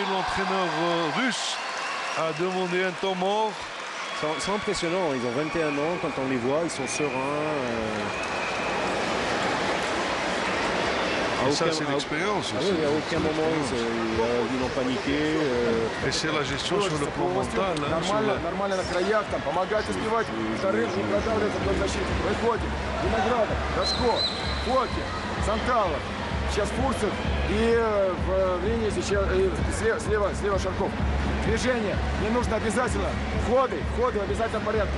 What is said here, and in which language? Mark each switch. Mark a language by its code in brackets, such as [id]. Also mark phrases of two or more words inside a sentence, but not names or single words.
[fr] L'entraîneur russe a demandé un temps mort. C'est impressionnant, ils ont 21 ans, quand on les voit, ils sont sereins. Et ça, c'est l'expérience aussi. À aucun moment, ils n'ont paniqué. Et c'est la gestion sur le plan mental. [ru] Нормально на краях, там, помогать успевать. Вторым не продавливаться под защиту. Выходим. Виноградов, Рожко, Фоки, Санталов. Сейчас Фурцев и в линии сейчас слева Шарков. Движение не нужно обязательно. Входы в обязательном порядке.